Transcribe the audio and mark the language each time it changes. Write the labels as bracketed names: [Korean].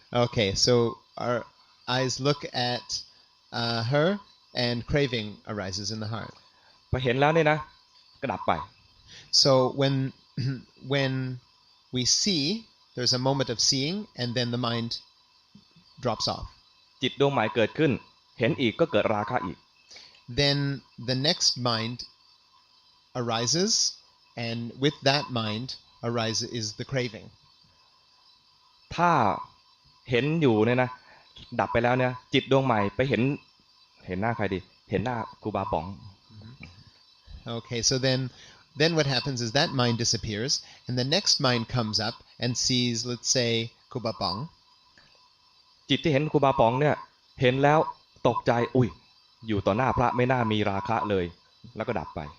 [English] Okay, so our eyes look at her, and craving arises in the heart. [Thai] พอเห็นแล้วเนี่ยนะก็ดับไป [English] So when we see, there's a moment of seeing, and then the mind drops off. [Thai] จิตดวงใหม่เกิดขึ้นเห็นอีกก็เกิดราคะอีก [English] Then the next mind arises, and with that mind arises is the craving. [Thai] ถ้าเห็นอยู่เนี่ยนะดับไปแล้วเนี่ยจิตดวงใหม่ไปเห็นหน้าใครดีเห็นหน้าครูบาป๋อง [English] Okay, so then what happens is that mind disappears, and the next mind comes up and sees, let's say, Kubapong. [Thai] จิตที่เห็นครูบาป๋องเนี่ยเห็นแล้วตกใจอุ้ยอยู่ต่อหน้าพระไม่น่ามีราคะเลยแล้วก็ดับไป